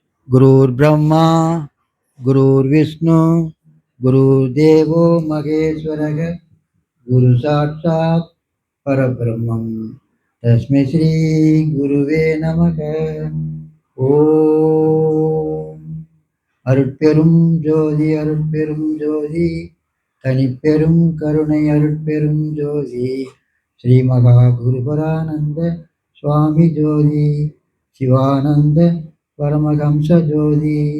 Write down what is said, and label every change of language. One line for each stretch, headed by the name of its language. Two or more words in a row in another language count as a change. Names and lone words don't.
Sanskrit: गुरुर्ब्रह्मा गुरुर्विष्णु गुरुर्देवो महेश्वरः गुरु साक्षात् परब्रह्मं तस्मै श्री गुरुवे नमः।
Tamil: ஓம் அருட்பெரும் ஜோதி அருட்பெரும் ஜோதி தனிப்பெரும் கருணை அருட்பெரும் ஜோதி ஸ்ரீ மகா குருபரானந்த சுவாமி ஜோதி சிவானந்த பரமஹம்ச ஜோதி.